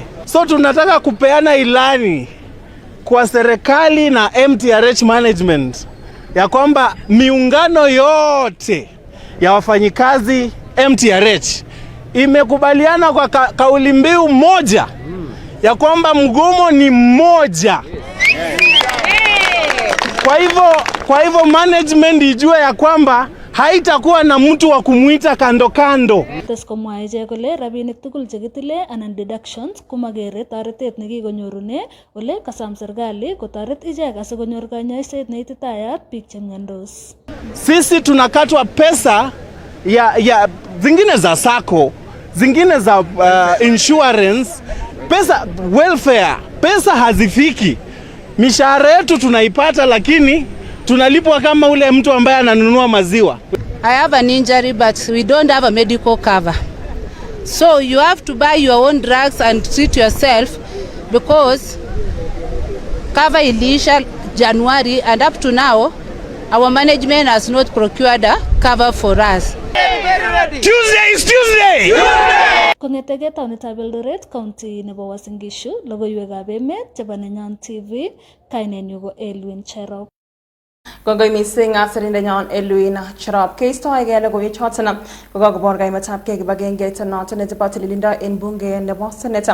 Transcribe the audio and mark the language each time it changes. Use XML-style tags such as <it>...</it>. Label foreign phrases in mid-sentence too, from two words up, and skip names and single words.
<sw>So tunataka kupeana ilani kwa serikali na MTRH management ya kwamba miungano yote ya wafanyikazi MTRH imekubaliana kwa kauli mbiu moja ya kwamba mgomo ni mmoja. Kwa hivyo management ijue ya kwamba haitakuwa na mtu wa kumuita kando kando.</sw> <kln>Teskomwa iche kole rabinik tugul chekitile anan deductions komagere toretet nekikonyorune ole kasam serikali kotoret ichek asikonyor kanyoiset neititayat biik chemiondos.</kln> <sw>Sisi tunakatwa pesa ya zingine za sako, zingine za insurance, pesa welfare, pesa hazifiki. Mishahara yetu tunaipata lakini tunalipwa kama ule mtu ambaye ananunua maziwa.</sw> <en>I have an injury but we don't have a medical cover. So you have to buy your own drugs and treat yourself because cover iliisha January and up to now our management has not procured a cover for us. Tuesday is Tuesday!</en> <kln>Kong'etege taonitab Eldoret county nebo Uasin Gishu, logoiywekab emet chebo Nenyon TV, kainenyu ko Elwin Cherop. Kongoi mising asirindenyon Elwin Cherop. Keistoegei logoiwechoton kokakobor kaimetabgei kibagengeit noton nebo tililindo en bunge nebo Senate.</kln>